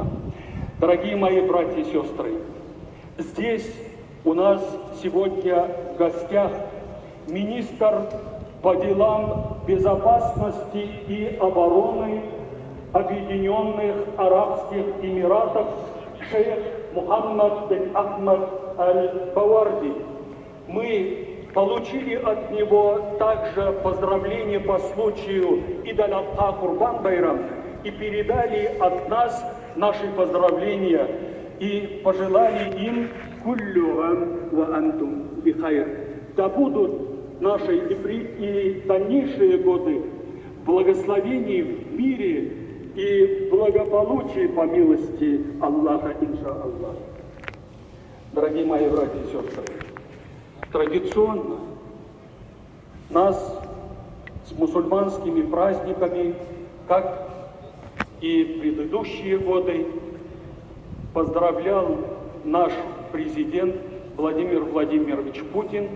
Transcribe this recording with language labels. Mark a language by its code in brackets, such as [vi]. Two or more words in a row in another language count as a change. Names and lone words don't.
[ru] Дорогие мои братья и сестры, здесь у нас сегодня в гостях министр по делам безопасности и обороны Объединенных Арабских Эмиратов шейх Мухаммад бин Ахмад аль-Баварди. Мы получили от него также поздравления по случаю Ид-аль-Адха Курбан-Байрам и передали от нас наши поздравления и пожелали им [ar] كل عام وأنتم بخير. [ru] Да будут наши и дальнейшие годы в благословении, в мире и благополучии по милости Аллаха, иншаллах. Дорогие мои братья и сестры, традиционно нас с мусульманскими праздниками, как и предыдущие годы, поздравлял наш президент Владимир Владимирович Путин.